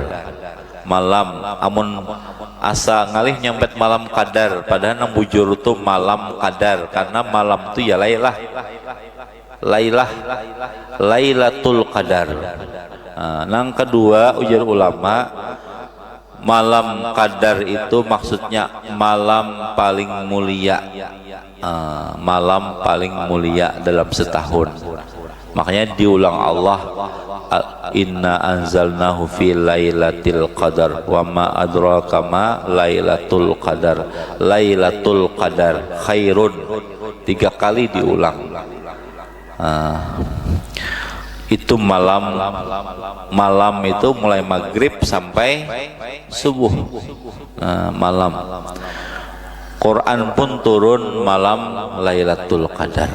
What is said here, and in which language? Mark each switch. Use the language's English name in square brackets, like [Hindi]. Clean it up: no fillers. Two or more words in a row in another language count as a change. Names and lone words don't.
[Banjar] Malam amun asa ngalih nyambet malam Qadar, padahal nang bujur itu malam Qadar, karena malam itu ya Lailatul Qadar. Nang kedua ujar ulama, malam Qadar itu maksudnya malam paling mulia, malam paling mulia dalam setahun. [Indonesian] Makanya diulang Allah, [Arabic] إنا أنزلناه في ليلة القدر وما أدراك ما ليلة القدر. [Indonesian] Lailatul Qadar khairun, 3 kali diulang. Itu malam itu mulai maghrib sampai subuh. Malam Quran pun turun malam Lailatul Qadar.